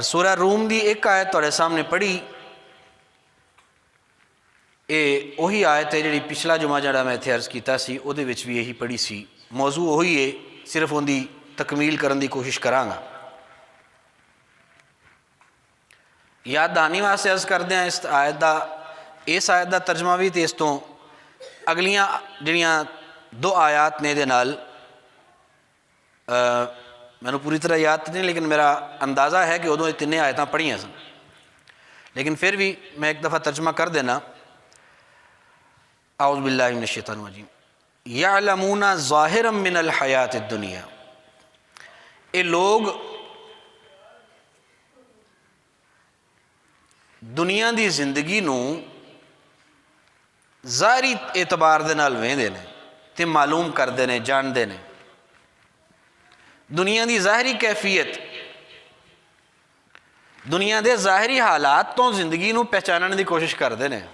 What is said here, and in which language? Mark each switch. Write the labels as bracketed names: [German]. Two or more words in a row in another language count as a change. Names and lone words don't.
[Punjabi] سورہ روم دی ایک آیت تھوڑے سامنے پڑھی، یہ وہی آیت ہے جڑی پچھلا جمعہ جڑا میں اتنے عرض کیتا سی، وہ دے وچ بھی یہی پڑھی سی، موضوع وہی ہے، صرف ان دی تکمیل کرن دی کوشش کراں گا۔ یاد دہانی واسطے عرض کردے ہیں اس آیت دا ترجمہ بھی، تے اس تو اگلیاں جڑیاں دو آیات نے دے نال میں نے پوری طرح یاد نہیں، لیکن میرا اندازہ ہے کہ ادوں تینیں آیتاں پڑھیاں سن، لیکن پھر بھی میں ایک دفعہ ترجمہ کر دینا۔ [Arabic] اعوذ باللہ من الشیطان الرجیم۔ یعلمون ظاہرا من الحیات الدنیا، [Punjabi] یہ لوگ ਦੁਨੀਆ ਦੀ ਜ਼ਿੰਦਗੀ ਨੂੰ ਜ਼ਾਹਰੀ ਇਤਬਾਰ ਦੇ ਨਾਲ ਵੇਖਦੇ ਨੇ ਤੇ ਮਾਲੂਮ ਕਰਦੇ ਨੇ, ਜਾਣਦੇ ਨੇ। ਦੁਨੀਆ ਦੀ ਜ਼ਾਹਰੀ ਕੈਫੀਅਤ, ਦੁਨੀਆ ਦੇ ਜ਼ਾਹਰੀ ਹਾਲਾਤ ਤੋਂ ਜ਼ਿੰਦਗੀ ਨੂੰ ਪਹਿਚਾਨਣ ਦੀ ਕੋਸ਼ਿਸ਼ ਕਰਦੇ ਨੇ।